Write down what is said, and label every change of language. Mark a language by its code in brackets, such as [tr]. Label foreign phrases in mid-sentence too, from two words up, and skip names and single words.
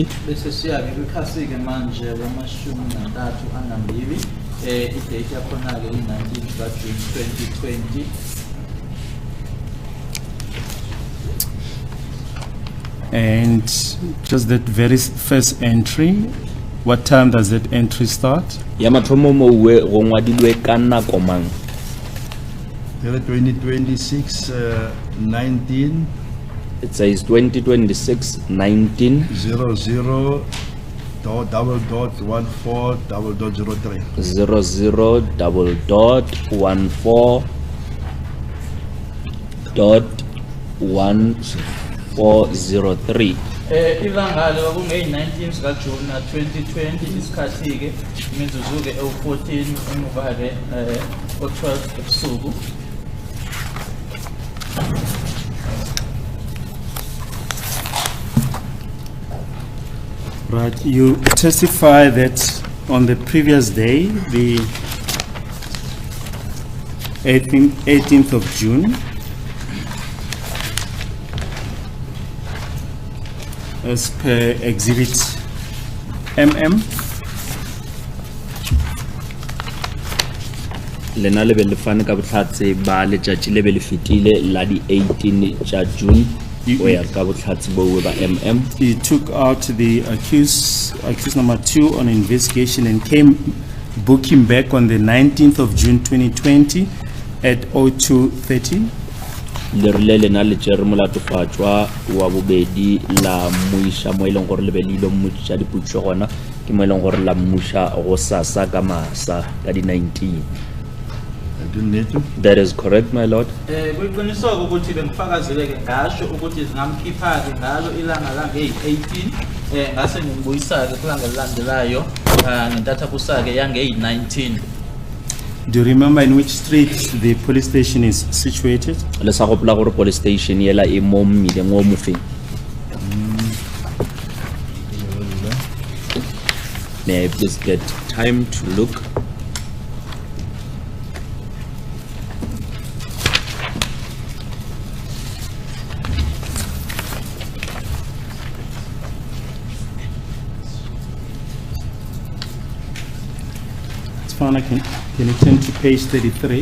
[zu] Bese siya ke ikhasi ke manje wamashumi nantathu anambili idate yakhona ke [en] 19th of June [zu] 2020. [en] And just that very first entry, what time does that entry start? [nso] Ya mathomo mo we go ngwadilwe ka nako mang? [en] 2026 19 It says 2026 19 00 .14 00.1403. [zu] Ilanga lo kunge 19 sika June 2020 isikhathi ke imizuzu ke 14 emuva ke o12 ebusuku. [en] Right, you testify that on the previous day, the 18th of June, as per exhibit MM, [nso] lena le be le fane ka botlhatse ba letšatši le be le fetile la di 18 tša June o ya ka botlhatse bo ba MM. [en] he took out the accused number 2 on investigation and came booking back on the 19th of June 2020 at 02:30. [nso] Le rile lena le tšere molatofatšwa wa bobedi la mmuša mo e leng gore le be le ile mmotšiša dipotšišo gona ke mo e leng gore la mmuša go sasa ka masa ka di 19. [en] That is correct, my lord. [zu] Kuqiniseka ukuthi bengifakazele ke ngasho ukuthi zingamkhipha ke ngalo ilanga la nge-18 ngase ngimbuyisa ke kulanga elilandelayo ngentatha kusake yange-19. [en] Do you remember in which street the police station is situated? [nso] Le sa gopola gore [en] police station [nso] yela e mo mmileng o mofeng? [en] May I please get time to look? It's fine, can you turn to page 33?